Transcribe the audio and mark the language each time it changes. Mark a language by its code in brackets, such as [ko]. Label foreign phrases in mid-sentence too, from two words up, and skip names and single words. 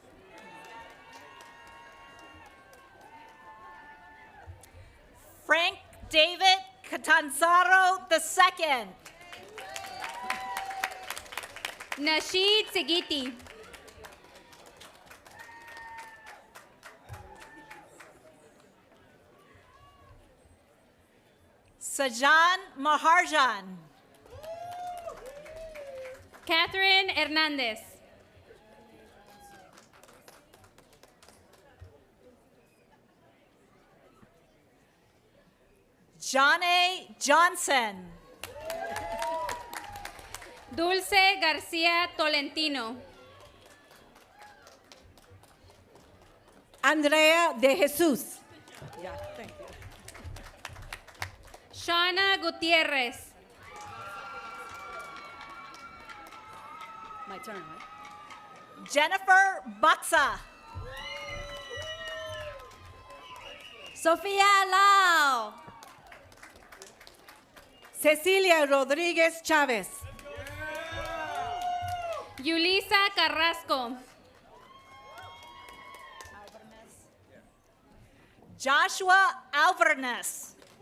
[en] Frank David Catanzaro II. Nasheed Sigiti. Sajan Maharjan. Catherine Hernandez. Johnny Johnson. Dulce García Tolentino. Andrea de Jesus. Shauna Gutierrez. My turn, right? Jennifer Buxa. Sophia Lau. Cecilia Rodríguez Chávez. Yulisa Carrasco. Joshua Alvarez.